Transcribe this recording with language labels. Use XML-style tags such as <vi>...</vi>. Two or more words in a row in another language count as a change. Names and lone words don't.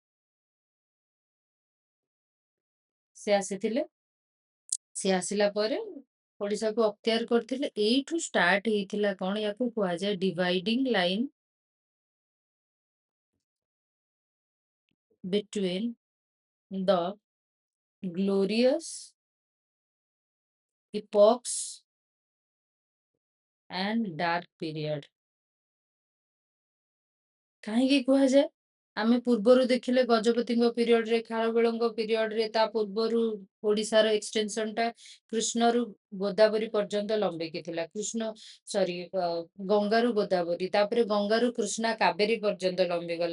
<or>ସେ ଆସିଥିଲେ, ସେ ଆସିଲା ପରେ ଓଡିଶାକୁ ଅକ୍ତିଆର କରିଥିଲେ। ଏଇଠୁ ଷ୍ଟାର୍ଟ ହେଇଥିଲା କଣ? ୟାକୁ କୁହାଯାଏ</or> <en>dividing line between the glorious epochs and dark period।</en> <or>କାହିଁକି କୁହାଯାଏ? ଆମେ ପୂର୍ବରୁ ଦେଖିଲେ ଗଜପତିଙ୍କ ପିରିୟଡରେ, ଖାରବେଳଙ୍କ ପିରିୟଡରେ, ତା ପୂର୍ବରୁ ଓଡିଶାର ଏକ୍ସଟେନସନ ଟା କୃଷ୍ଣରୁ ଗୋଦାବରୀ ପର୍ଯ୍ୟନ୍ତ ଲମ୍ବିକି ଥିଲା। ଗଙ୍ଗାରୁ ଗୋଦାବରୀ, ତାପରେ ଗଙ୍ଗାରୁ କୃଷ୍ଣା କାବେରୀ ପର୍ଯ୍ୟନ୍ତ ଲମ୍ବିଗଲା।</or>